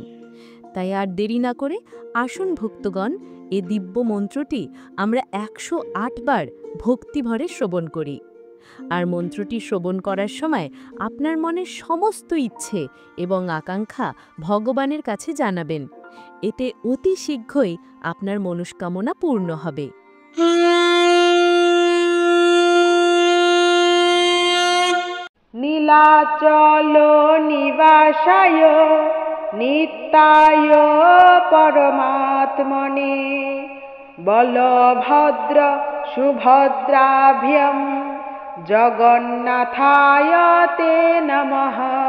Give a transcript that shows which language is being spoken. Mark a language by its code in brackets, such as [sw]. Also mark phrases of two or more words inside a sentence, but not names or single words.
[bn] তাই আর দেরি না করে আসুন ভক্তগণ, এ দিব্য মন্ত্রটি আমরা 108 বার ভক্তিভরে শ্রবণ করি। আর মন্ত্রটি শ্রবণ করার সময় আপনার মনের সমস্ত ইচ্ছে এবং আকাঙ্ক্ষা ভগবানের কাছে জানাবেন। এতে অতি শীঘ্রই আপনার মনস্কামনা পূর্ণ হবে। [sa] নীলাচল নিবাসায় নিত্যায় পরমাত্মনে বলভদ্র সুভদ্রাভ্যম জগন্নাথায় তে নমঃ।